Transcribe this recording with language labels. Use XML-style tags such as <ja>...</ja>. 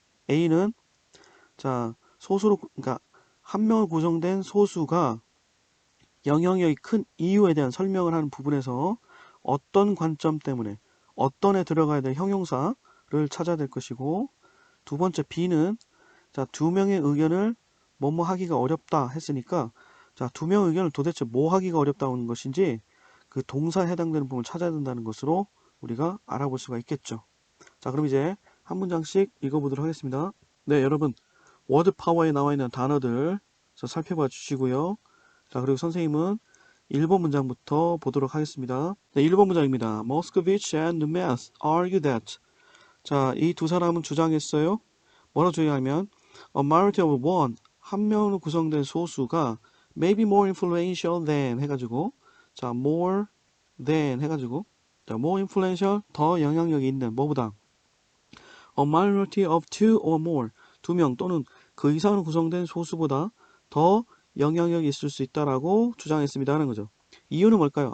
<ko>A는 자, 소수로 그러니까 한 명을 구성된 소수가 영향력이 큰 이유에 대한 설명을 하는 부분에서 어떤 관점 때문에 어떤에 들어가야 될 형용사를 찾아야 될 것이고 두 번째 B는 자, 두 명의 의견을 뭐뭐 하기가 어렵다 했으니까 자, 두 명의 의견을 도대체 뭐 하기가 어렵다는 것인지 그 동사에 해당되는 부분을 찾아야 된다는 것으로 우리가 알아볼 수가 있겠죠. 자, 그럼 이제 한 문장씩 읽어보도록 하겠습니다. 네, 여러분 워드 파워에 나와 있는 단어들 살펴봐 주시고요. 자, 그리고 선생님은 1번 문장부터 보도록 하겠습니다. 네, 1번 문장입니다.</ko> <en>Moscovich and Nunez argue that.</en> <ko>자, 이 두 사람은 주장했어요. 뭐라고 주장하면</ko> <en>a majority of one,</en> <ko>한 명으로 구성된 소수가</ko> <en>maybe more influential than</en> <ko>해가지고 자,</ko> <en>more than</en> <ko>해가지고 자,</ko> <en>more influential,</en> <ko>더 영향력이 있는 뭐보다</ko> <en>a minority of two or more,</en> <ko>두 명 또는 그 이상으로 구성된 소수보다 더 영향력이 있을 수 있다라고 주장했습니다 하는 거죠. 이유는 뭘까요?</ko>